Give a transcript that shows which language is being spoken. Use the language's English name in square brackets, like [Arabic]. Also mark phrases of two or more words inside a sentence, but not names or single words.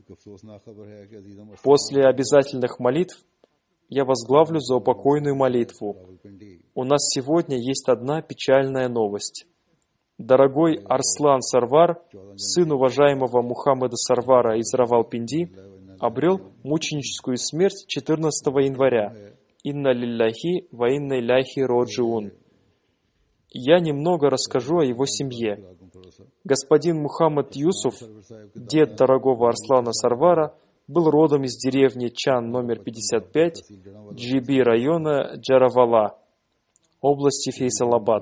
[Russian] После обязательных молитв я возглавлю заупокойную молитву. У нас сегодня есть одна печальная новость. Дорогой Арслан Сарвар, сын уважаемого Мухаммада Сарвара из Равалпинди, обрел мученическую смерть 14 января. [Arabic] إنا لله وإنا إليه راجعون. [Russian] Я немного расскажу о его семье. Господин Мухаммад Юсуф, дед дорогого Арслана Сарвара, был родом из деревни Чан номер 55, Джиби района Джаравала, области Фейсалабад.